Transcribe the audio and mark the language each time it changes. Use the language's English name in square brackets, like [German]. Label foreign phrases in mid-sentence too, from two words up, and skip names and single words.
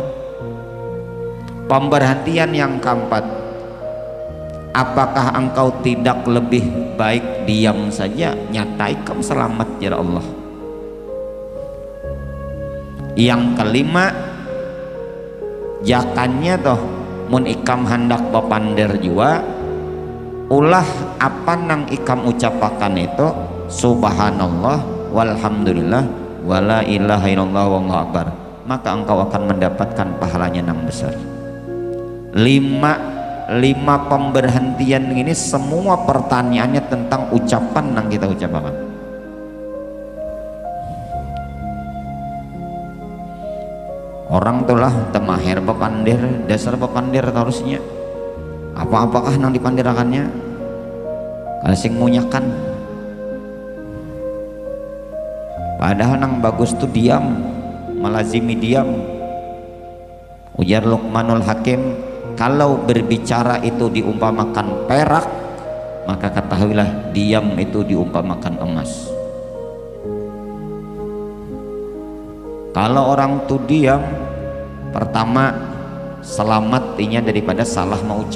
[Indonesian] Pemberhentian yang keempat, apakah engkau tidak lebih baik diam saja, nyatai kamu selamat ya Allah? Yang kelima, [Banjar] jakannya toh mun ikam hendak bapandir jua, ulah apa nang ikam ucapakan itu [Arabic] سبحان الله والحمد لله ولا إله إلا الله والله أكبر, [Indonesian] maka engkau akan mendapatkan pahalanya nang besar. 5 pemberhentian ini semua pertanyaannya tentang ucapan yang kita ucapkan. [Banjar] Orang tulah temahir bapandir, dasar bapandir harusnya apakah nang dipandirakannya kalau sing munyakan, padahal nang bagus tuh diam, melazimi diam. [Indonesian] Ujar Luqmanul Hakim, kalau berbicara itu diumpamakan perak, maka ketahuilah diam itu diumpamakan emas. [Banjar] Kalau orang tuh diam, pertama selamat inya daripada salah mengucap.